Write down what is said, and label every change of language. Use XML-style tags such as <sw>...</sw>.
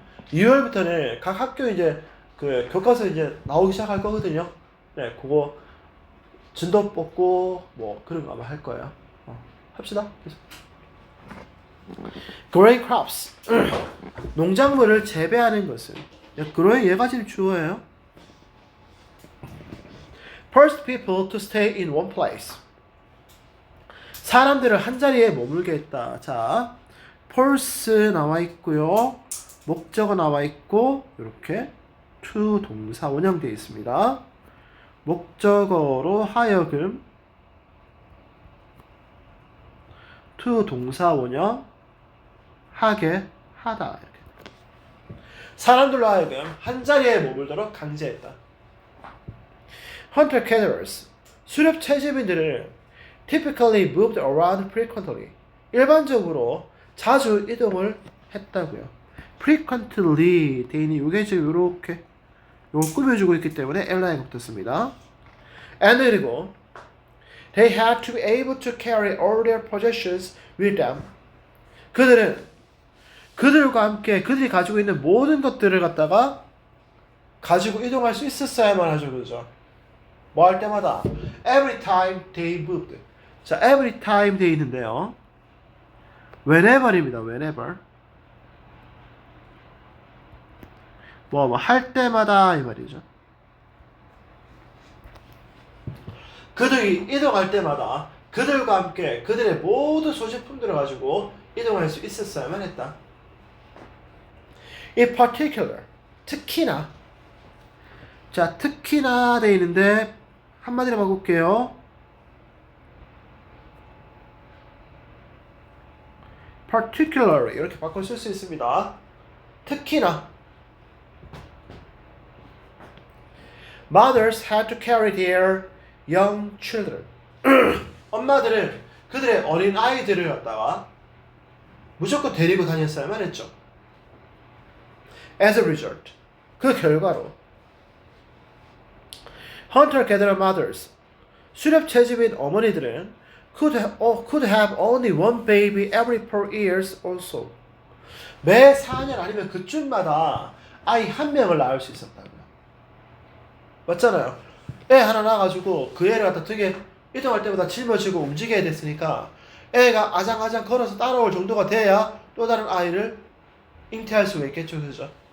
<ko>2월부터는 각 학교 이제 그 교과서 이제 나오기 시작할 거거든요. 네, 그거 진도 뽑고 뭐 그런 거 아마 할 거예요. 합시다.</ko> <en>Growing crops.</en> <ko>농작물을 재배하는 것은 growing 얘가 지금 주어예요.</ko> <en>First people to stay in one place.</en> <ko>사람들을 한 자리에 머물게 했다. 자, force 나와 있고요. 목적어 나와 있고 이렇게 to 동사 원형되어 있습니다. 목적어로 하여금 to 동사 원형 하게 하다. 이렇게. 사람들로 하여금 한 자리에 머물도록 강제했다.</ko> <en>Hunter gatherers</en> <ko>수렵 채집인들을</ko> <en>typically moved around frequently</en> <ko>일반적으로 자주 이동을 했다고요. frequently 대인이 이게 지금 이렇게 이걸 꾸며주고 있기 때문에 엘라에 붙었습니다.</ko> <en>and</en> <ko>그리고</ko> <en>they had to be able to carry all their possessions with them.</en> <ko>그들과 함께 그들이 가지고 있는 모든 것들을 갖다가 가지고 이동할 수 있었어야만 하죠, 그죠? 뭐 할 때마다</ko> <en>every time they moved.</en> <ko>자,</ko> <en>every time</en> <ko>돼 있는데요. whenever입니다.</ko> <en>whenever.</en> <ko>뭐 할 때마다 이 말이죠. 그들이 이동할 때마다 그들과 함께 그들의 모든 소지품들을 가지고 이동할 수 있었어야만 했다.</ko> <en>In particular,</en> <ko>특히나. 자, 특히나 돼 있는데 한마디로 바꿀게요. particularly 이렇게 바꿔 쓸 수 있습니다. 특히나</ko> <en>mothers had to carry their young children.</en> <ko>엄마들은 그들의 어린 아이들을 갖다가 무조건 데리고 다녔어야만 했죠.</ko> <en>As a result,</en> <ko>그 결과로</ko> <en>hunter-gatherer mothers,</en> <ko>수렵 채집인 어머니들은</ko> <en>could have only one baby every 4 years also.</en> <ko>매 4년 아니면 그쯤마다 아이 한 명을 낳을 수 있었다고요. 맞잖아요. 애 하나 낳아가지고 그 애를 갖다 되게 이동할 때마다 짊어지고 움직여야 됐으니까 애가 아장아장 걸어서 따라올 정도가 돼야 또 다른 아이를 잉태할 수가 있겠죠, 그죠?</ko>